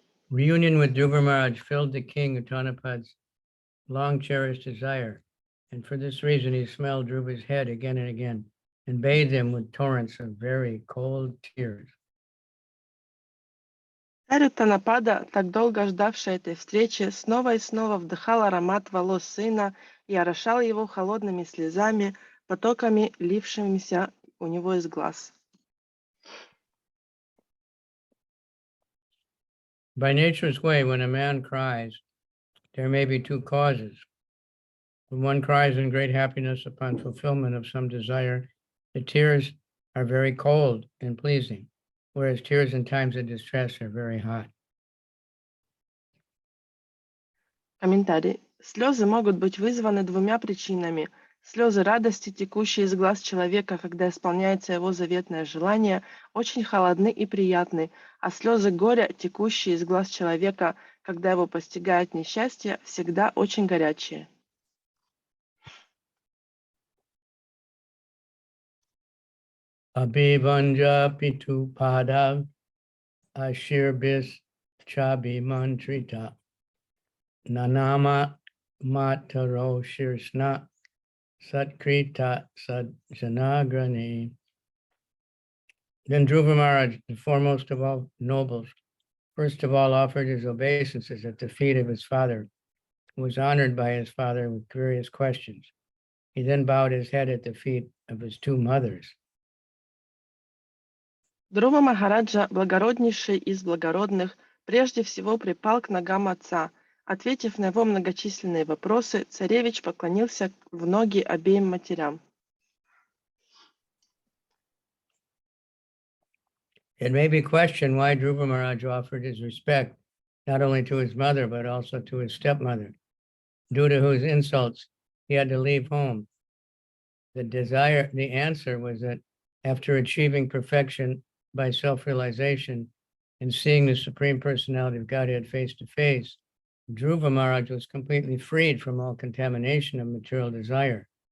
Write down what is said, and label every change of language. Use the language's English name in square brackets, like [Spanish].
[English] Reunion with Dhruva Maharaj filled the king Uttanapad's long-cherished desire, and for this reason he smelled Dhruva's head again and again and bathed him with torrents of very cold tears. [Russian] Царь Уттанапада, так долго ждавший этой встречи, снова и снова вдыхал аромат волос сына и орошал его холодными слезами, потоками, лившимися у него из глаз. [English] By nature's way, when a man cries, there may be two causes. When one cries in great happiness upon fulfillment of some desire, the tears are very cold and pleasing, whereas tears in times of distress are very hot. [Russian] Комментарий. Слезы могут быть вызваны двумя причинами. Слезы радости, текущие из глаз человека, когда исполняется его заветное желание, очень холодны и приятны, а слезы горя, текущие из глаз человека, когда его постигает несчастье, всегда очень горячие. [Sanskrit] Abhivanja pitu padav ashirbis chabi mantrita nanama mataro shirsna satkrita sajanagrani. [English] Then Dhruva Maharaj, the foremost of all nobles, first of all offered his obeisances at the feet of his father, who was honored by his father with various questions. He then bowed his head at the feet of his two mothers. [Russian] Dhruva Махараджа, благороднейший из благородных, прежде всего припал к ногам отца. Ответив на его многочисленные вопросы, царевич поклонился в ноги обеим матерям. [English] It may be questioned why Dhruva Maharaj offered his respect not only to his mother, but also to his stepmother, due to whose insults he had to leave home. The answer was that after achieving perfection by self-realization and seeing the Supreme Personality of Godhead face to face, Dhruva Maharaj was completely freed from all contamination of material desire.